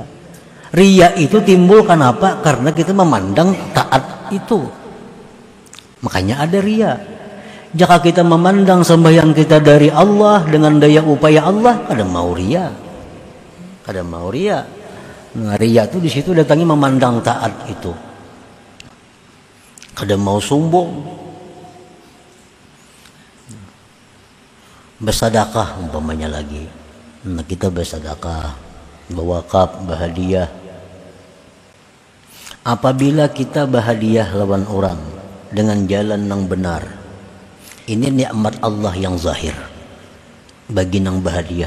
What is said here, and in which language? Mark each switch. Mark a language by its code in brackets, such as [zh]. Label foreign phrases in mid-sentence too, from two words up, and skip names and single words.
[id] Riya itu timbul kenapa? Karena kita memandang taat itu. Makanya ada riya. Jika kita memandang sembahyang kita dari Allah dengan daya upaya Allah, ada mau riya. Ada mau riya. Nah, riya itu di situ datangnya memandang taat itu. [bjn] Kada mau sombong. [id] Bersedekah umpamanya lagi. Nah, kita bersedekah, berwakaf, berhadiah. Apabila kita berhadiah lawan orang dengan jalan yang benar, ini nikmat Allah yang zahir bagi nang berhadiah.